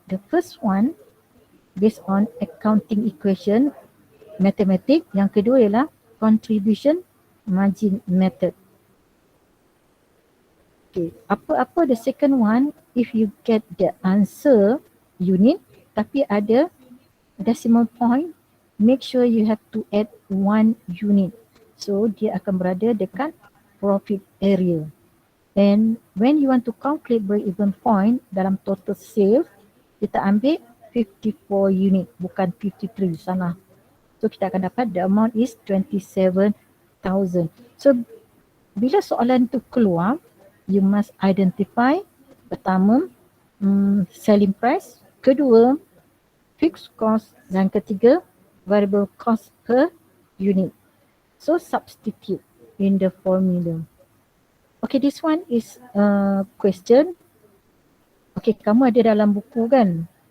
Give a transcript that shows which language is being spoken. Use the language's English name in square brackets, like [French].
[English] The first one based on accounting equation, mathematics. [Malay] Yang kedua ialah contribution margin method. [English] Okay, apa-apa the second one, if you get the answer unit tapi ada decimal point, make sure you have to add 1 unit. [Malay] So dia akan berada dekat profit area. [English] And when you want to calculate break-even point dalam total sales, [Malay] kita ambil 54 unit, bukan 53, salah. [English] So [Malay] kita akan dapat [English] the amount is 27,000. So [Malay] bila soalan tu keluar, [English] you must identify pertama selling price, kedua fixed cost, dan ketiga variable cost per unit. So substitute in the formula. Okay, this one is a question. [Malay] Okay, kamu ada dalam buku kan?